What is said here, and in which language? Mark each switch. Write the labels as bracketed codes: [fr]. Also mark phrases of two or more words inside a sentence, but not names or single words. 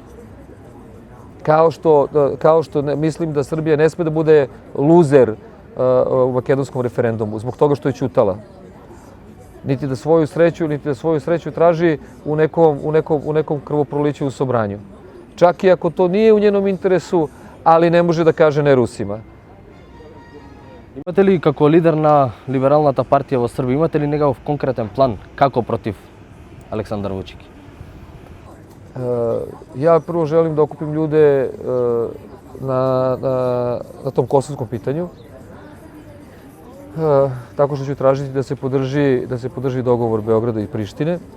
[sr] Kao što mislim da Srbija ne sme da bude luzer u makedonskom referendumu, zbog toga što je ćutala. Niti da svoju sreću traži u nekom krvoproliću u Sobranju. Čak i ako to nije u njenom interesu, ali ne može da kaže ne Rusima. [mk] Imate li како лидер на либералната партија во Србија, имате ли некаков конкретен план како против Aleksandar Vučić? [sr] Ja prvo želim da okupim ljude na tom kosovskom pitanju. Tako što ću tražiti da se podrži dogovor Beograda i Prištine.